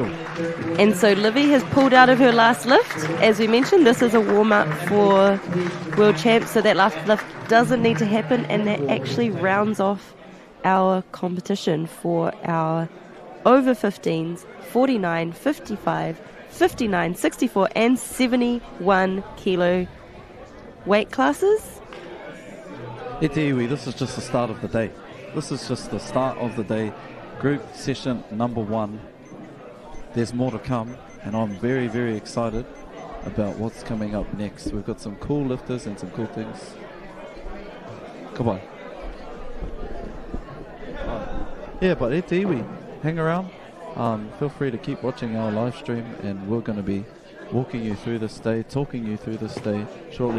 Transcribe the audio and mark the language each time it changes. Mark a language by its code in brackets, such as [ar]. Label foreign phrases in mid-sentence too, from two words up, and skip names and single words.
[en] And so Livy has pulled out of her last lift. As we mentioned, this is a warm-up for World Champs, so that last lift doesn't need to happen, and that actually rounds off our competition for our over 15s, 49, 55, 59, 64 and 71 kilo weight classes. [mi] E te iwi, [en] this is just the start of the day. This is just the start of the day. Group session number 1. There's more to come, and I'm very, very excited about what's coming up next. We've got some cool lifters and some cool things. Goodbye. Yeah, but [mi] e te iwi, [en] hang around. Feel free to keep watching our live stream, and we're going to be walking you through this day, talking you through this day shortly.